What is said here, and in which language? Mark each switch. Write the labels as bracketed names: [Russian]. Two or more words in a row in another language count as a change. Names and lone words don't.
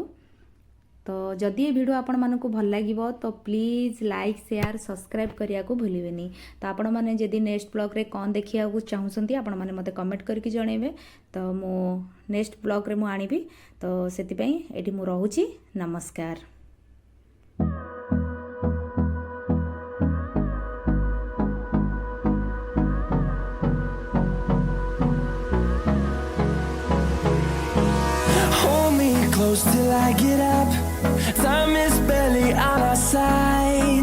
[Odia] ତ ଯଦି ଏ ଭିଡ଼ିଓ ଆପଣମାନଙ୍କୁ ଭଲ ଲାଗିବ ତ ପ୍ଲିଜ୍ [English] like share subscribe [Odia] କରିବାକୁ ଭୁଲିବେନି। ତ ଆପଣମାନେ ଯଦି ନେକ୍ସଟ ବ୍ଲଗ୍ରେ କ'ଣ ଦେଖିବାକୁ ଚାହୁଁଛନ୍ତି ଆପଣମାନେ ମୋତେ କମେଣ୍ଟ କରିକି ଜଣାଇବେ। ତ ମୁଁ ନେକ୍ସଟ ବ୍ଲଗ୍ରେ ମୁଁ ଆଣିବି। ତ ସେଥିପାଇଁ ଏଠି ମୁଁ ରହୁଛି। ନମସ୍କାର। [English] Close till I get up. Time is barely on our side.